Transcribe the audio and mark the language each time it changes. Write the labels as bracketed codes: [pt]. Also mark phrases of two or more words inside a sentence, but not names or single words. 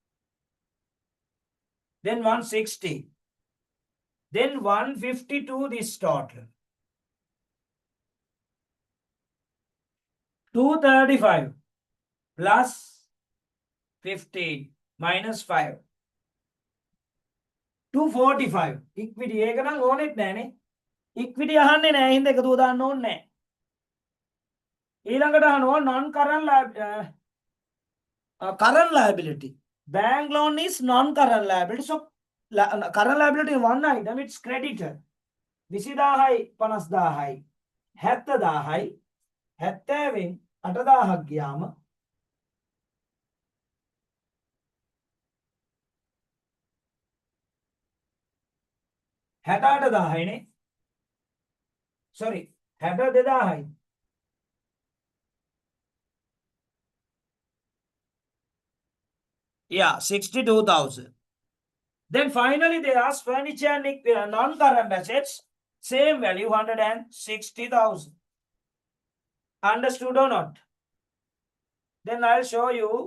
[en] Then 160. Then 152 this total. 235 plus 15 minus 5. [si] 245. Equity එක නම් ඕනෙත් නෑනේ. Equity අහන්නේ නෑ හින්දා එකතුව දාන්න ඕනේ නෑ. ඊළඟට අහනවා [en] non-current current liability. Bank loan is non-current liability. So current liability one item, it's creditor. [si] 20000යි 50000යි 70000යි 70න් 8000ක් ගියාම හැටඅටදාහයිනේ sorry 62000යි yeah 62,000. [en] Then finally they ask furniture and non-current assets, same value 160,000. Understood or not? Then I'll show you.